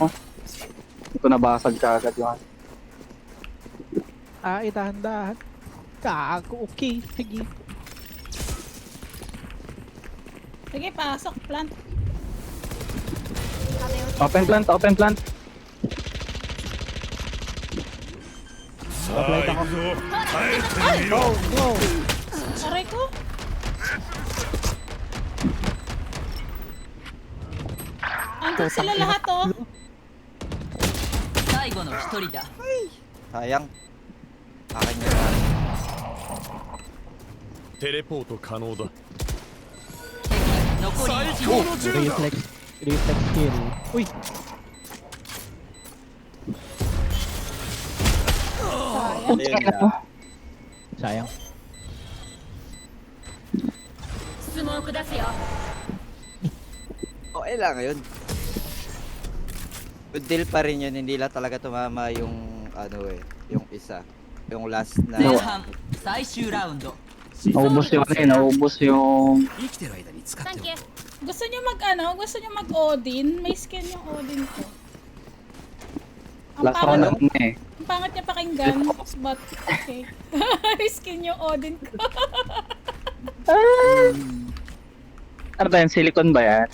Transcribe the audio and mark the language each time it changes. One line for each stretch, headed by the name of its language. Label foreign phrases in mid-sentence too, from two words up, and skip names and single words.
Filipino: Hindi ko nabasag kagad yun. Ah, dahan-dahan. Gago, okay. Sige. Sige, pasok.
English: Plant. Open plant.
Japanese: さあ行くぞ帰ってみ
English: Go,
Japanese: ろ
English: go!
Filipino: Aray ko. Andun sila lahat oh.
Japanese: 最後の一人だ。
Filipino: Sayang. Akin na lang.
Japanese: テレポート可能だ敵残り1名。この銃だ
English: Reflex kill.
Filipino: Uy! Ayun lang. Sayang.
Japanese: モーク出すよ
Filipino: Okay lang yun.
English: Good deal
Filipino: pa rin yun, hindi lang talaga tumama yung ano yung isa. Yung last na
Japanese: 前半最終ラウンド
Filipino: Naubos yung ano eh, naubos yung...
Japanese: 生きてる間に使っサンキュー
Filipino: Gusto niyo gusto niyo mag Odin? May skin yung Odin ko. Ang
English: Last round
Filipino: pangit, na eh. ang pangit niya pakinggan,
English: but okay.
Filipino: May skin yung Odin ko. Ano ba yan? Silicone ba yan?